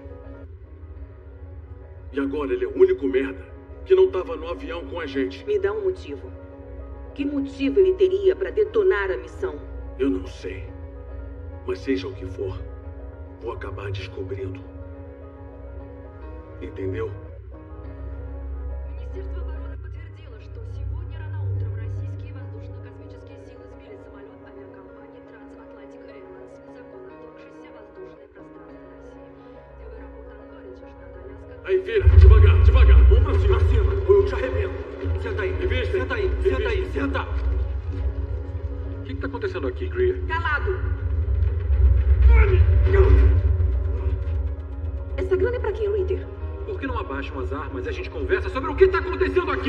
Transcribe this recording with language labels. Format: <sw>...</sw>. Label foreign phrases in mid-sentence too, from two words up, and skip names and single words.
<pt>E agora ele é o único merda que não estava no avião com a gente. Me dá um motivo. Que motivo ele teria para detonar a missão? Eu não sei. Mas seja o que for, vou acabar descobrindo. Entendeu?</pt> <ru>Министерство обороны подтвердило, что сегодня рано утром российские воздушно-космические силы сбили самолет авиакомпании Transatlantic Airlines, незаконно вторгшийся в воздушное пространство России. В аэропорт Анкоридж, штат Аляска...</ru> <pt>Aí, filha, devagar, devagar. Vamos pra cima. Pra cima, ou eu te arrebento. Senta aí, senta aí, senta aí, senta. O que tá acontecendo aqui, Greer? Calado! Essa grana é pra quem, Ritter? Por que não abaixam as armas e a gente conversa sobre o que tá acontecendo aqui?</pt>